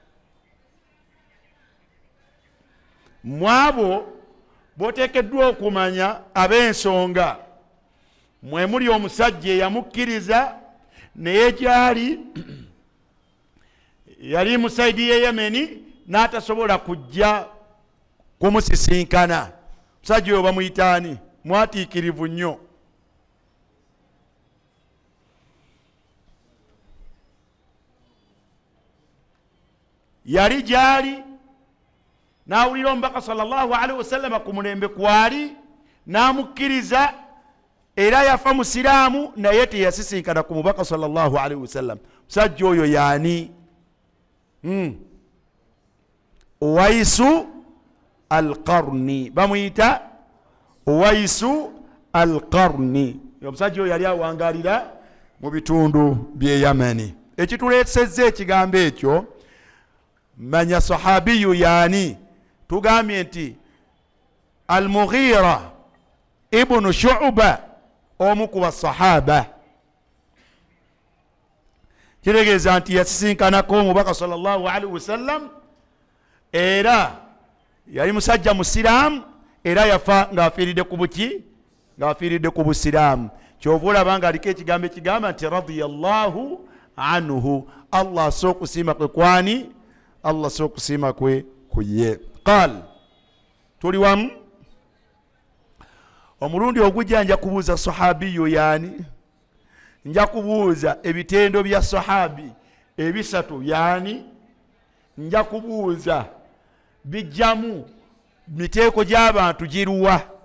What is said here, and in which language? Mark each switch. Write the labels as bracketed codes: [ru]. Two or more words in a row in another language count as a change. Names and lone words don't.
[lg] Mwabo boteekeddwa okumanya ab'ensonga mwe muli omusajja eyamukkiriza naye gyali yali mu saidi ye Yemeni n'atasobola kujja kumusisinkana. Musajja oyo bamuyitaani mwatiikirivu nnyo. Yali gyali n'awulira omubaka [ar] صلى الله عليه وسلم [lg] ku mulembe kwali n'amukkiriza era yafa musiraamu naye teyasisinkana ku mubaka [ar] صلى الله عليه وسلم. [lg] Musajja oyo yaani? Uwaisu al-Qarni, bamuyita Uwaisu al-Qarni. Omusajja oyo yali awangalira mu bitundu by'e Yemeni. Ekituleesezza ekigambo ekyo manya sahabiyu yaani, tugambye nti Al-Mughira ibnu Shu'ba omu ku basahaba. Kitegeeza nti yasisinkanako omubaka [ar] صلى الله عليه وسلم [lg] era yali musajja musiraamu era yafa ng'afiiridde ku buki? Ng'afiiridde ku busiraamu. Kyova olaba nga aliko ekigambo ekigamba nti [ar] رضي الله عنه, [lg] Allah asobola okusiima kwe kwani? Allah asobola okusiima kwe ku ye. Qaal, tuli wamu? Omulundi ogujja nja kubuuza sahabiyo yaani, nja kubuuza ebitendo bya sahabi ebisatu yaani, nja kubuuza bijjamu miteeko gy'abantu giruwa.